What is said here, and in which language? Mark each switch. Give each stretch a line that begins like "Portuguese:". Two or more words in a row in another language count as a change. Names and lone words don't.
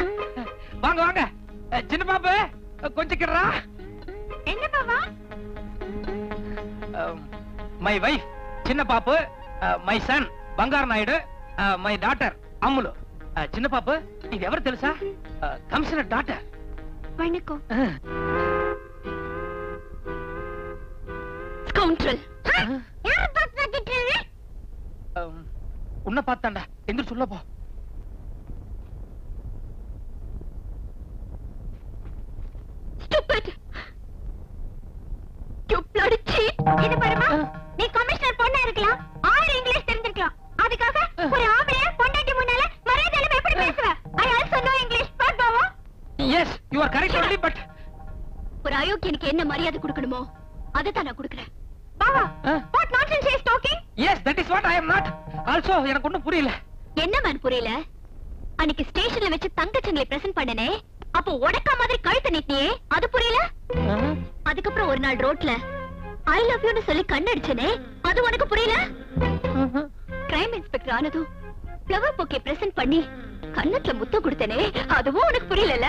Tamil: வாங்க வாங்க. சின்ன பாப்பு கொஞ்சம் கிடறா. என்ன பாவா?
English: my wife
Tamil: சின்ன பாப்பு,
English: my son
Tamil: బంగారు నాయుడు,
English: my daughter
Tamil: அம்முலு. சின்ன பாப்பு, இது
Telugu: ఎవరు తెలుసా?
English: commissioner daughter.
Tamil: வணக்கம். ஸ்கவுண்ட்ரல். யார் பாத்து வச்சிட்டீங்க? உன்னை பார்த்தாண்டா. எந்திர சொல்ல போ. ஸ்டூபிட்.
English: You bloody cheat.
Tamil: இது பாருமா, நீ கமிஷனர் பொண்ணா இருக்கலாம், ஆறு இங்கிலீஷ் தெரிஞ்சிருக்கலாம். அதுக்காக ஒரு ஆம்பளைய பொண்டாட்டி முன்னால மரியாதையில எப்படி பேசுவ?
English: I also know English.
Tamil: பாத் பாவா.
English: Yes, you are correct only, but
Tamil: ஒரு அயோக்கியனுக்கு என்ன மரியாதை கொடுக்கணுமோ அதை தான் நான் கொடுக்கிறேன். பாவா,
English: what nonsense he is talking? Yes, that is what I am not. Also,
Tamil: எனக்கு ஒண்ணும் புரியல. என்ன மேன் புரியல? அன்னைக்கு ஸ்டேஷன்ல வச்சு தங்கச்சங்களை பிரசன்ட் பண்ணனே, அப்போ உடக்க மாதிரி கழுத்து நீட்டியே, அது புரியல? அதுக்கப்புறம் ஒரு நாள் ரோட்ல
English: I love you
Tamil: சொல்லி கண்ணடிச்சனே, அது உனக்கு புரியல?
English: crime inspector
Tamil: ஆனதும்
English: flower bouquet present
Tamil: பண்ணி கண்ணத்துல முத்தம் கொடுத்தனே, அதுவும் உனக்கு புரியல.